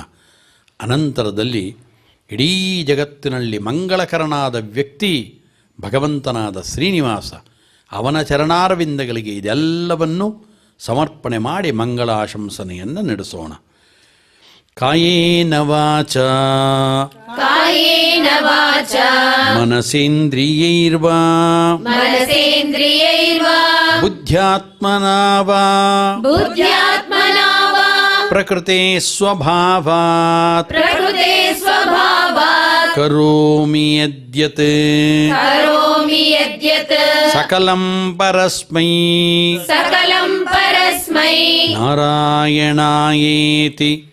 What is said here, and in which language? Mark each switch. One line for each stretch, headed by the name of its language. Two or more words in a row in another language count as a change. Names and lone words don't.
Kannada: ಅನಂತರದಲ್ಲಿ ಇಡೀ ಜಗತ್ತಿನಲ್ಲಿ ಮಂಗಳಕರನಾದ ವ್ಯಕ್ತಿ ಭಗವಂತನಾದ ಶ್ರೀನಿವಾಸ, ಅವನ ಚರಣಾರವಿಂದಗಳಿಗೆ ಇದೆಲ್ಲವನ್ನು ಸಮರ್ಪಣೆ ಮಾಡಿ ಮಂಗಳಾಶಂಸನೆಯನ್ನು ನಡೆಸೋಣ.
Sanskrit: ಕಾಯೇನ ವಾಚ ಕಾಯೇನ ವಾಚ ಮನಸೇಂದ್ರಿಯೈರ್ವಾ ಮನಸೇಂದ್ರಿಯೈರ್ವಾ ಬುದ್ಧ್ಯಾತ್ಮನಾ ವಾ ಬುದ್ಧ್ಯಾತ್ಮನಾ ವಾ ಪ್ರಕೃತೆ ಸ್ವಭಾವಾತ್ ಪ್ರಕೃತೆ ಸ್ವಭಾವಾತ್ ಕರೋಮಿ ಯದ್ಯತ್ ಕರೋಮಿ ಯದ್ಯತ್ ಸಕಲಂ ಪರಸ್ಮೈ ಸಕಲಂ ಪರಸ್ಮೈ ನಾರಾಯಣಾಯೇತಿ